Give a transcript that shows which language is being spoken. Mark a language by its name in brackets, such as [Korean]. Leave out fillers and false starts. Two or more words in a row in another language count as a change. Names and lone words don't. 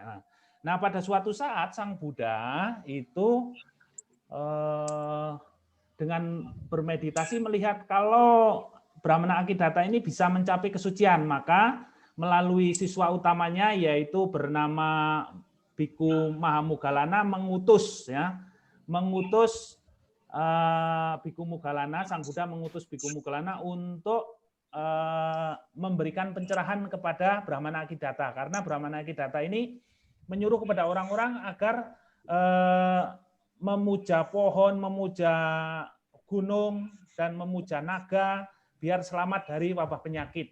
[Indonesian] Nah, pada suatu saat Sang Buddha itu dengan bermeditasi melihat kalau Brahmana Akidatta ini bisa mencapai kesucian, maka melalui siswa utamanya yaitu bernama Bhikkhu Mahamoggallana mengutus Bhikkhu Moggallana, Sang Buddha mengutus Bhikkhu Moggallana untuk memberikan pencerahan kepada Brahmana Akidatta, karena Brahmana Akidatta ini menyuruh kepada orang-orang agar memuja pohon, memuja gunung, dan memuja naga biar selamat dari wabah penyakit.